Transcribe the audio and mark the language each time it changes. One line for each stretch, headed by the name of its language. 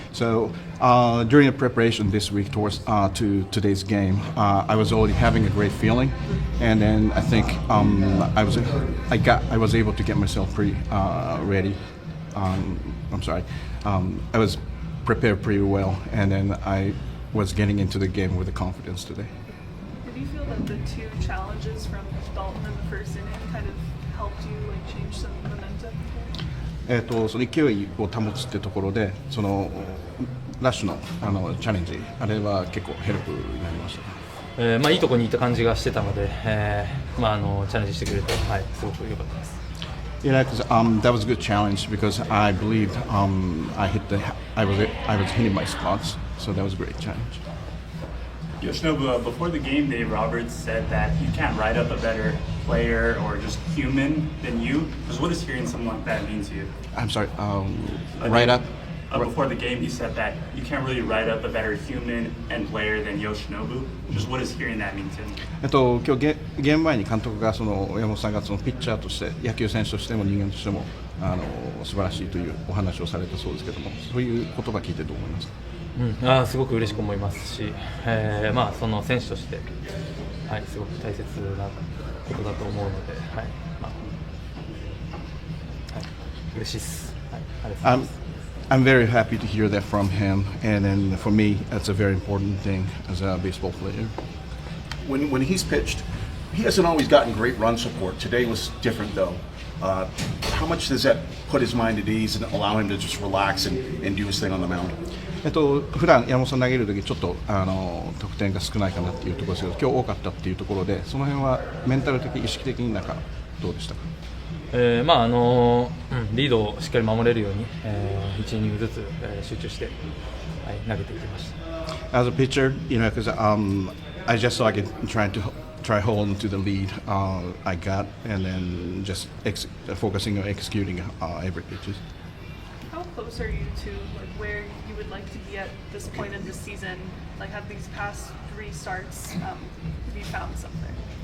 English: So during the preparation this week towards to today's game, I was already having a great feeling, and then I think I was able to get myself pretty ready. I'm sorry, I was prepared pretty well, and then I was getting into the game with the confidence today. Do you feel that the two challenges from Dalton in the first inning kind of helped you change some momentum?
Japanese: その勢いを保つってところで、そのラッシュのチャレンジ、あれは結構ヘルプになりました。いいところにいた感じがしてたので、チャレンジしてくれて、すごく良かったです。
English: Yeah, because that was a good challenge because I believed I was hitting my spots, so that was a great challenge. Yoshinobu, before the game, Dave Roberts said that you can't write up a better player or just human than you. Just what does hearing something like that mean to you? I'm sorry, right up? Before the game, he said that you can't really write up a better human and player than Yoshinobu. Just what does hearing that mean to him?
Japanese: 今日ゲーム前に監督が山本さんがそのピッチャーとして野球選手としても人間としても素晴らしいというお話をされたそうですけども、そういう言葉聞いてどう思いますか？すごく嬉しく思いますし、その選手として、すごく大切なことだと思うので、嬉しいです。ありがとうございます。
English: I'm very happy to hear that from him, and then for me, that's a very important thing as a baseball player. When he's pitched, he hasn't always gotten great run support. Today was different, though. How much does that put his mind at ease and allow him to just relax and do his thing on the mound?
Japanese: 普段山本さん投げるときちょっと得点が少ないかなっていうところですけど、今日多かったっていうところで、その辺はメンタル的、意識的にどうでしたか？リードをしっかり守れるように、1イニングずつ、集中して、投げていきました。
English: As a pitcher, because I just saw trying to try hold on to the lead I got, and then just focusing on executing every pitches. How close are you to where you would like to be at this point in the season? Have these past 3 starts, have you found something?